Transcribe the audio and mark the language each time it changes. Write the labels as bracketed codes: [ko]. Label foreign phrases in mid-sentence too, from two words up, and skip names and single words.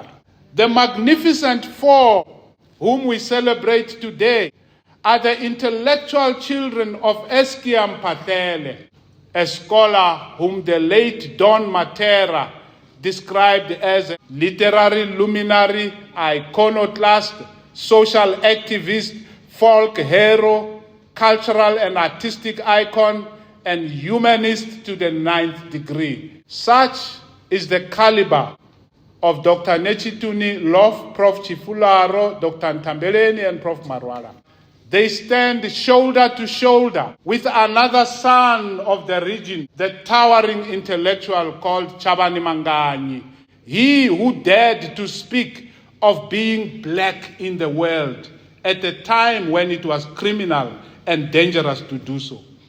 [en] The magnificent 4 whom we celebrate today are the intellectual children of Eskia Mphahlele, a scholar whom the late Don Matera described as a literary luminary, iconoclast, social activist, folk hero, cultural and artistic icon, and humanist to the 9th degree. Such is the caliber of Dr. Netshituni-Loff, Prof. Tshifularo, Dr. Nthambeleni, and Prof. Marwala. They stand shoulder to shoulder with another son of the region, the towering intellectual called Chabani Manganyi, he who dared to speak of being black in the world at a time when it was criminal and dangerous to do so.